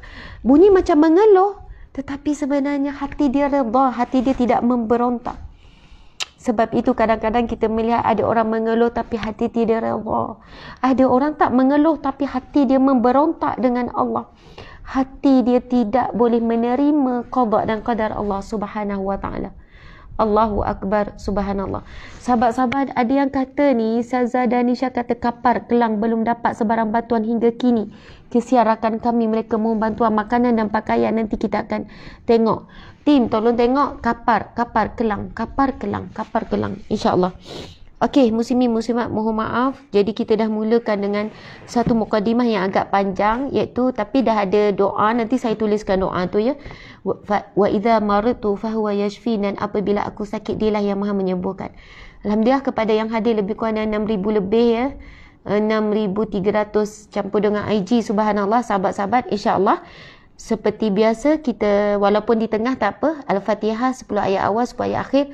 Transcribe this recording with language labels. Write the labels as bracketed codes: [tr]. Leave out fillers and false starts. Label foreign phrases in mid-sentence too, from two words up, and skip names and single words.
[ms] Bunyi macam mengeluh, tetapi sebenarnya hati dia redha, hati dia tidak memberontak. Sebab itu kadang-kadang kita melihat ada orang mengeluh tapi hati tidak redha. Ada orang tak mengeluh tapi hati dia memberontak dengan Allah. Hati dia tidak boleh menerima qada dan qadar Allah [ar] سبحانه وتعالى. الله أكبر، سبحان الله. [ms] Sahabat-sahabat, ada yang kata ni, Saza Danisha kata kapar Kelang belum dapat sebarang bantuan hingga kini. Kesian rakan kami, mereka mohon bantuan makanan dan pakaian. Nanti kita akan tengok. Tim, tolong tengok kapar Kelang, kapar Kelang, insya-Allah. Okey, muslimin muslimat, mohon maaf. Jadi kita dah mulakan dengan satu mukadimah yang agak panjang, iaitu tapi dah ada doa. Nanti saya tuliskan doa tu ya. [ar] وإذا مرضت فهو يشفين. [ms] Dan apabila aku sakit, dialah yang maha menyembuhkan. Alhamdulillah kepada yang hadir lebih kurang 6,000 lebih ya. 6,300 campur dengan IG, subhanallah. Sahabat-sahabat, insya-Allah seperti biasa kita, walaupun di tengah tak apa, Al-Fatihah 10 ayat awal, 10 ayat akhir.